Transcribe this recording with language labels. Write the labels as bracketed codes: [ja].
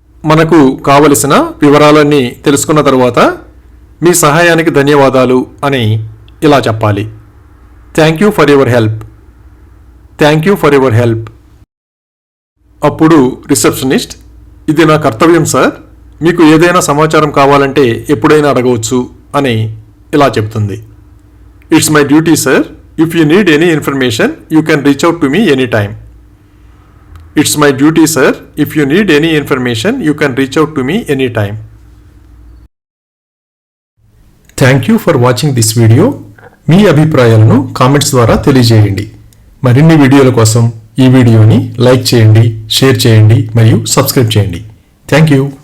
[te] మనకు కావలసిన వివరాలన్నీ తెలుసుకున్న తర్వాత మీ సహాయానికి ధన్యవాదాలు అని ఇలా చెప్పాలి. [en] Thank you for your help. Thank you for your help. [te] అప్పుడు రిసెప్షనిస్ట్ ఇది నా కర్తవ్యం సార్, మీకు ఏదైనా సమాచారం కావాలంటే ఎప్పుడైనా అడగవచ్చు అని ఇలా చెప్తుంది. [en] It's my duty sir. If you need any information, you can reach out to me anytime. It's my duty, sir. If you need any information, you can reach out to me anytime. Thank you for watching this video. [te] మీ అభిప్రాయాలను comments ద్వారా తెలియజేయండి. మరిన్ని వీడియోల కోసం ఈ వీడియోని like చేయండి, share చేయండి మరియు సబ్స్క్రైబ్ చేయండి. [en] Thank you.